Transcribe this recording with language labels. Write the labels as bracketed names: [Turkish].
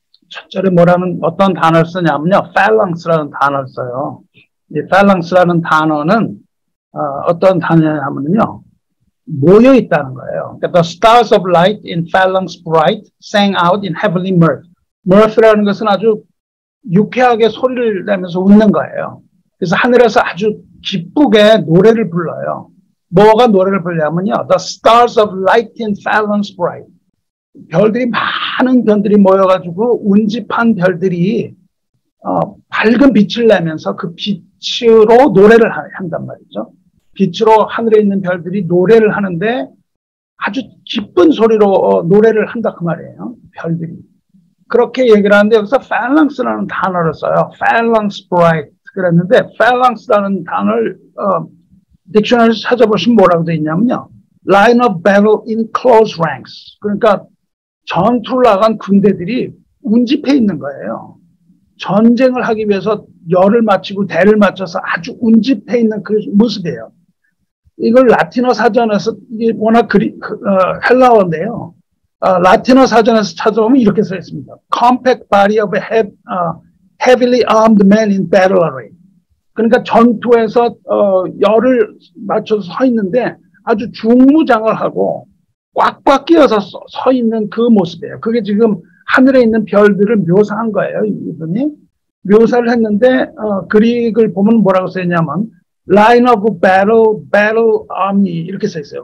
[Korean] 첫 절에 어떤 단어를 쓰냐면요. phalanx라는 단어를 써요. 이 phalanx라는 단어는 어떤 단어냐면요. 모여 있다는 거예요. 그러니까 [English] the stars of light in phalanx bright sang out in heavenly mirth. [Korean] mirth라는 것은 아주 유쾌하게 소리를 내면서 웃는 거예요. 그래서 하늘에서 아주 기쁘게 노래를 불러요. 뭐가 노래를 부르냐면요. [English] The stars of light in phalanx bright. [Korean] 별들이, 많은 별들이 모여가지고 운집한 별들이 밝은 빛을 내면서 그 빛으로 노래를 한단 말이죠. 빛으로 하늘에 있는 별들이 노래를 하는데 아주 기쁜 소리로 노래를 한다 그 말이에요. 별들이. 그렇게 얘기를 하는데 여기서 phalanx라는 단어를 써요. [English] phalanx bright. [Korean] 그랬는데 phalanx라는 단어를 딕셔너리에서 찾아보시면 뭐라고 되어 있냐면요. [English] line of battle in close ranks. [Korean] 그러니까 전투를 나간 군대들이 운집해 있는 거예요. 전쟁을 하기 위해서 열을 맞추고 대를 맞춰서 아주 운집해 있는 그 모습이에요. 이걸 라틴어 사전에서, 이게 워낙 헬라어인데요. 라틴어 사전에서 찾아보면 이렇게 써 있습니다. [English] Compact body of a heavily armed man in battle array. [Korean] 그러니까 전투에서 열을 맞춰서 서 있는데 아주 중무장을 하고 꽉꽉 끼어서 서 있는 그 모습이에요. 그게 지금 하늘에 있는 별들을 묘사한 거예요. 이분이 묘사를 했는데 그릭을 보면 뭐라고 써있냐면 [English] line of battle, battle army [Korean] 이렇게 써 있어요.